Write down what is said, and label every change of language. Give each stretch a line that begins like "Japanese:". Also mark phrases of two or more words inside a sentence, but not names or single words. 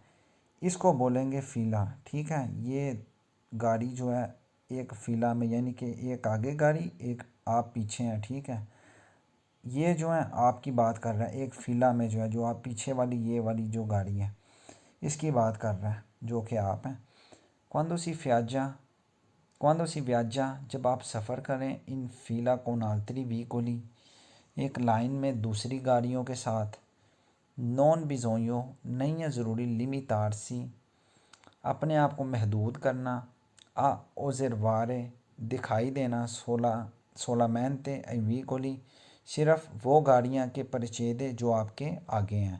Hindi: इसको बोलेंगे फ़िला, ठीक है। ये गाड़ी जो है एक फ़िला में, यानी कि एक आगे गाड़ी एक आप पीछे हैं, ठीक है। ये जो है आपकी बात कर रहा है एक फ़िला में जो है, जो आप पीछे वाली ये वाली जो गाड़ी है इसकी बात कर रहा है जो कि आप हैं।
Italian: quando si viaggia
Hindi: जब आप सफ़र करें
Italian: in fila con altri veicoli,
Hindi: एक लाइन में दूसरी गाड़ियों के साथ,
Italian: non bisogna
Hindi: नहीं है ज़रूरी, लिमिटारसी अपने आप को महदूद करना,
Italian: a osservare
Hindi: दिखाई देना,
Italian: solamente ai veicoli
Hindi: सिर्फ वो गाड़ियाँ
Italian: che precede
Hindi: जो आपके आगे हैं।